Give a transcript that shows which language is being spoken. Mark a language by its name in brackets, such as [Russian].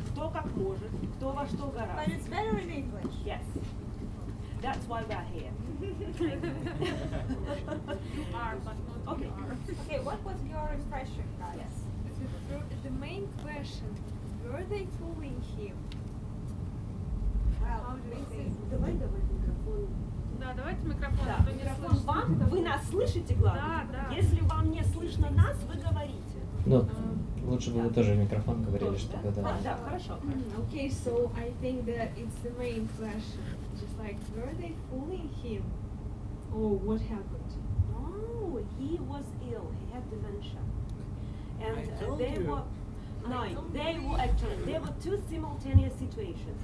[Russian] Кто как может, кто во что гораздо. [English] But it's better in English. Yes. That's why we're here. You are, but not Okay. Okay, what was your impression, guys? Yes. The main question, were they fooling him? Well, [Russian] Давай микрофон. Да, давайте микрофон. а то не микрофон слышно. вам. Вы нас слышите, главное? Да, да. Если вам не слышно нас, вы говорите. Ну, лучше бы вы тоже в микрофон говорили, чтобы да. Да, хорошо. [English] Okay, so I think that it's the main question. Just like, were they fooling him? Or what happened? Oh, he was ill. He had dementia. And there were two simultaneous situations.